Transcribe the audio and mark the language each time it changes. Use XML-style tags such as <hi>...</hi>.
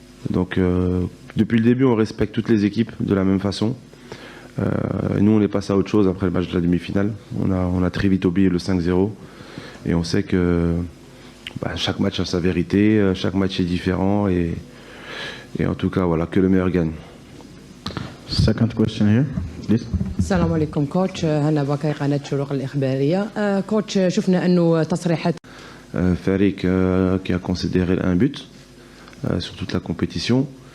<fr>Donc, depuis le début, on respecte toutes les équipes de la même façon. Nous, on est passé à autre chose après le match de la demi-finale. On a très vite oublié le 5-0. Et on sait que chaque match a sa vérité, chaque match est différent. Et en tout cas, voilà, que le meilleur gagne.</fr> <en>Second question here, please.</en> <ar>السلام عليكم كوتش. هنا باكاي قناة شروق الإخبارية. كوتش شفنا أنه تصريحات</ar> <fr>Farik qui a considéré un but sur toute la compétition.</fr>